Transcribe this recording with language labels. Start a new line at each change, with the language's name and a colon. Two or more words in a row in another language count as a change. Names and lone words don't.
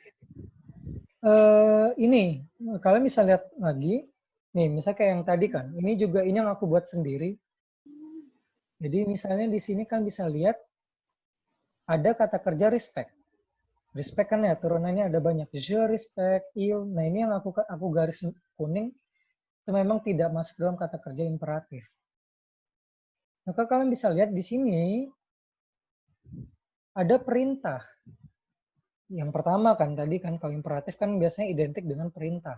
Indonesian: Ini, kalian bisa lihat lagi. Nih, misalnya kayak yang tadi kan. Ini juga ini yang aku buat sendiri. Jadi misalnya di sini kan bisa lihat ada kata kerja respect. Respect kan ya turunannya ada banyak.
French: Je respect, il.
Indonesian: Nah ini yang aku garis kuning itu memang tidak masuk dalam kata kerja imperatif. Maka kalian bisa lihat di sini ada perintah. Yang pertama kan tadi kan kalau imperatif kan biasanya identik dengan perintah.